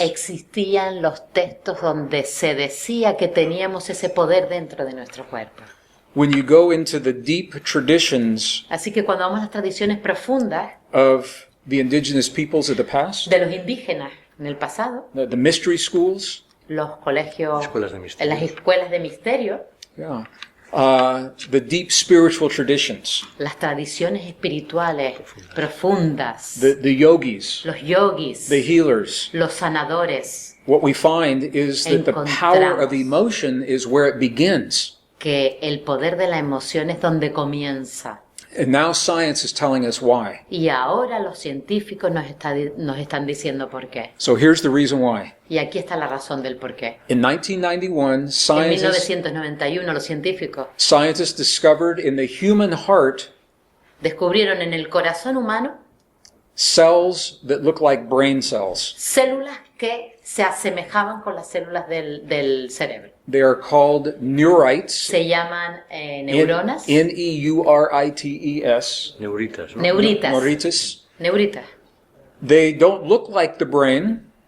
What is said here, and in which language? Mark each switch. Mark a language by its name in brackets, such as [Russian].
[Spanish] existían los textos donde se decía que teníamos ese poder dentro de nuestro cuerpo. [English] When you go into the deep traditions [Spanish] Así que cuando vamos a las tradiciones profundas [English] of the indigenous peoples of the past, [Spanish] de los indígenas en el pasado, [English] the mystery schools, [Spanish] los colegios, Escuelas de misterio. las escuelas de misterio, [English] yeah, the deep spiritual traditions, [Spanish] las tradiciones espirituales profundas, [English] the yogis, [Spanish] los yogis, [English] the healers, [Spanish] los sanadores, [English] what we find is that the power of emotion is where it begins. [Spanish] que el poder de la emoción es donde comienza. [English] And now science is telling us why. [Spanish] Y ahora los científicos nos están diciendo por qué. [English] So here's the reason why. [Spanish] Y aquí está la razón del por qué. [English] In 1991, [Spanish] En 1991 los [English] scientists discovered in the human heart [Spanish] descubrieron en el corazón humano [English] cells that look like brain cells. [Spanish] células que se asemejaban con las células del cerebro. [English] They are called neurites. [Spanish] Se llaman neuronas. [English] Neurites. [Spanish] Neuritas, ¿no? Neuritas. Neuritas. [English] They don't look like the brain.